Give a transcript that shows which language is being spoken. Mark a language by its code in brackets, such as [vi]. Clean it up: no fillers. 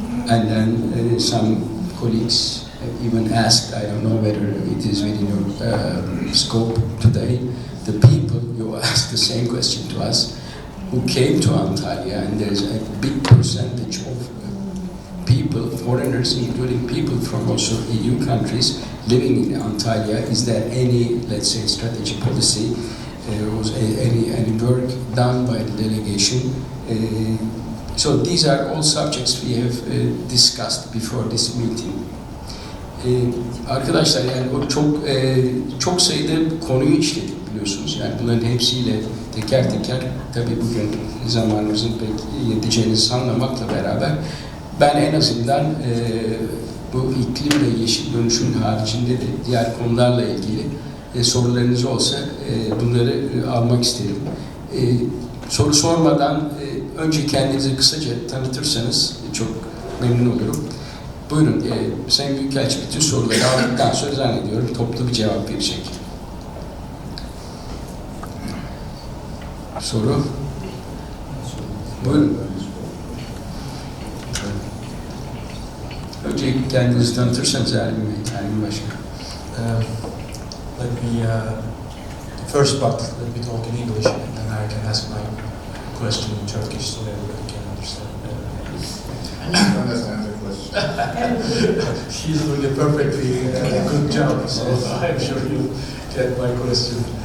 [en] and then some colleagues even asked, I don't know whether it is within your scope today, the people, you asked the same question to us, who came to Antalya, and there's a big percentage of people, foreigners, including people from also EU countries, living in Antalya. Is there any, let's say, strategy policy, was any work done by the delegation? So these are all subjects we have discussed before this meeting. [tr] Arkadaşlar, yani o çok sayıda konuyu işledik biliyorsunuz. Yani bunların hepsiyle teker teker, tabii bugün zamanımızın pek yeteceğini sanmamakla beraber, ben en azından bu iklim ve yeşil dönüşüm haricinde de diğer konularla ilgili sorularınız olsa bunları almak isterim. Soru sormadan önce kendinizi kısaca tanıtırsanız çok memnun olurum. Buyurun, Sayın Büyükelçi bütün soruları aldıktan sonra zannediyorum toplu bir cevap verecek. Soru? Buyurun. Önce kendinizi tanıtırsanız Ermin Başkan. [en] Let me, first part, let me talk in English and then I can ask my question in Turkish so everybody can understand better. Understand the question. She's doing a perfectly good job, so I'm sure you get my question.